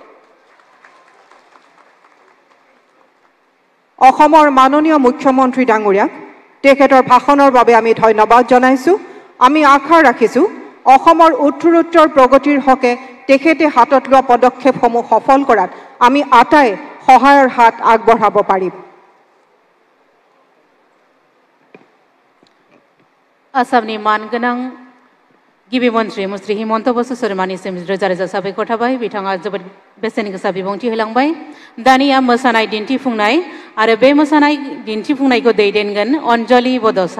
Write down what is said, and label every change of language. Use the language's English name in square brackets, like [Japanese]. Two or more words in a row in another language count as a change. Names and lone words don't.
[Assamese] অসমৰ মাননীয় মুখ্যমন্ত্ৰী ডাঙৰীয়াক তেখেতৰ ভাষণৰ বাবে আমি ধন্যবাদ জনাইছো। আমি আশা ৰাখিছো অসমৰ উত্তৰোত্তৰ প্ৰগতিৰ হকে তেখেতে হাতত লোৱা পদক্ষেপসমূহ সফল কৰাত আমি আটাই সহায়ৰ হাত আগবঢ়াব পাৰিম। [Bodo] आसामनि मानगोनां गिबि मन्त्रि मुस्रि हिमन्त बसु शर्मानिसिम रोजा रोजा साबायखर थाबाय। बिथाङा जोबोद बेसेन गोसा बिबुंथि होलांबाय। दानिया मोसानाय दिन्थिफुंनाय आरो बे मोसानाय दिन्थिफुंनायखौ दैदेनगोन अन्जलि बड'सा।